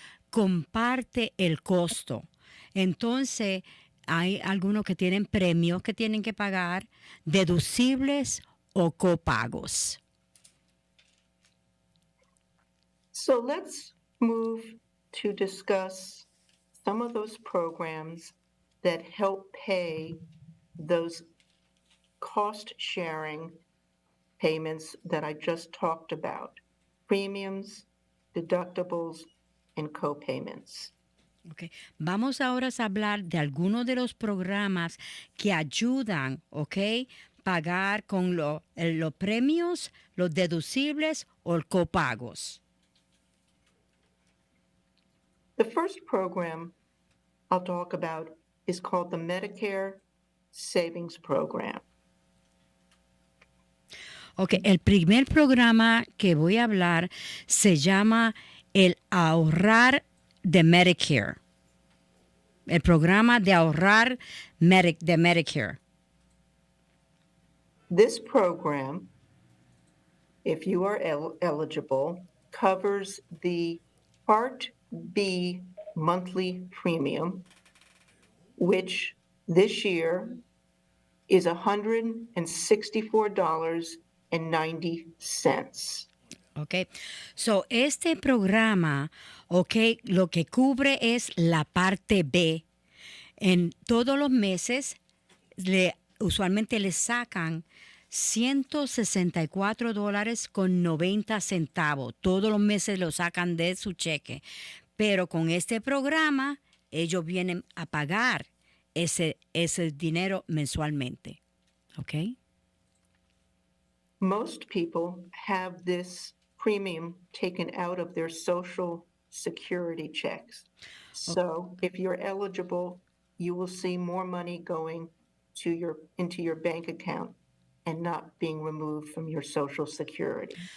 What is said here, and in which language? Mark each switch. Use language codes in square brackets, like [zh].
[es] Comparte el costo. Entonces, hay algunos que tienen premios que tienen que pagar, deducibles o copagos. [en] So let's move to discuss some of those programs that help pay those cost sharing payments that I just talked about, premiums, deductibles, and copayments. [es] Okay. Vamos ahora a hablar de algunos de los programas que ayudan, ¿ok? Pagar con los premios, los deducibles o los copagos. [en] The first program I'll talk about is called the Medicare Savings Program. [es] Ok, el primer programa que voy a hablar se llama el ahorrar de Medicare. El programa de ahorrar de Medicare. [en] This program, if you are eligible, covers the Part B monthly premium, which this year is $164.90. [es] Ok. So, este programa, ok, lo que cubre es la parte B. En todos los meses, usualmente le sacan $164.90. Todos los meses lo sacan de su cheque. Pero con este programa, ellos vienen a pagar ese dinero mensualmente. ¿Ok? [en] Most people have this premium taken out of their Social Security checks. So if you're eligible, you will see more money going into your bank account and not being removed from your Social Security.